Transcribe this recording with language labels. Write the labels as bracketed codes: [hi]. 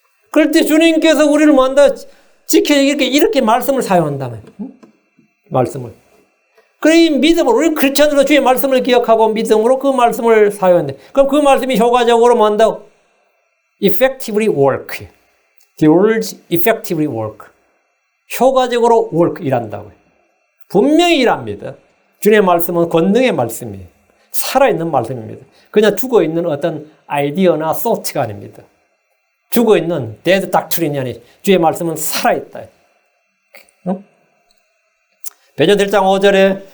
[ko] 그럴 때 주님께서 우리를 지켜 이렇게 말씀을 사용한다면 말씀을. 그래 믿음으로 우리 크리스천으로 주의 말씀을 기억하고 믿음으로 그 말씀을 사용한다. 그럼 그 말씀이 효과적으로 [en] effectively work. The words effectively work. [ko] 효과적으로 work 일한다고요. 분명히 일합니다. 주님의 말씀은 권능의 말씀이에요. 살아있는 말씀입니다. 그냥 죽어있는 어떤 아이디어나 소트가 아닙니다. 죽어있는 [en] dead doctrine [ko] 이 아니 주의 말씀은 살아있다. 베드로 1장 5절에